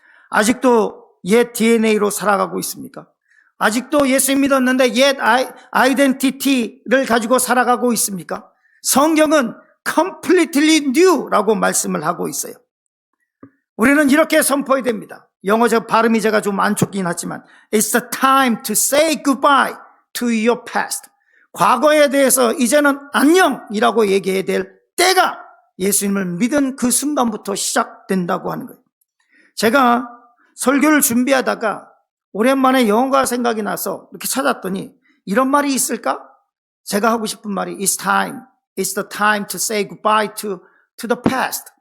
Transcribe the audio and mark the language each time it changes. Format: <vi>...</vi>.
<ko>아직도 옛 DNA로 살아가고 있습니까? 아직도 예수 믿었는데 옛 아이덴티티를 가지고 살아가고 있습니까? 성경은 completely new라고 말씀을 하고 있어요. 우리는 이렇게 선포해야 됩니다. 영어적 발음이 제가 좀 안 좋긴 하지만</ko> <en>It's the time to say goodbye to your past.</en> <ko>과거에 대해서 이제는 안녕이라고 얘기해야 될 때가 예수님을 믿은 그 순간부터 시작된다고 하는 거예요. 제가 설교를 준비하다가 오랜만에 영어가 생각이 나서 이렇게 찾았더니 이런 말이 있을까? 제가 하고 싶은 말이</ko> <en>It's the time to say goodbye to the past.</en>